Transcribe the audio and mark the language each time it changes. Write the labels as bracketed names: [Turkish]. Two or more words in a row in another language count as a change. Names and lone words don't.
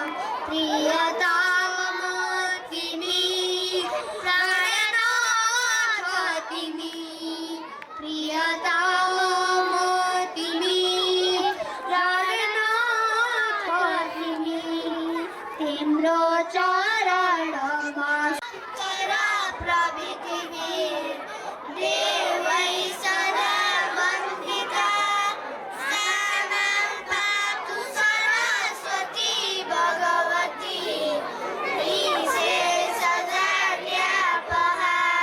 [Nepali] प्रियतम तिमी प्राणनाथ तिमी प्रियतम तिमी प्राणनाथ तिमी तिम्रो चरणमा [Sanskrit] प्रभृति देवै सदा वन्दिता सामां पातु सरस्वती भगवती निशेषजाड्यापहा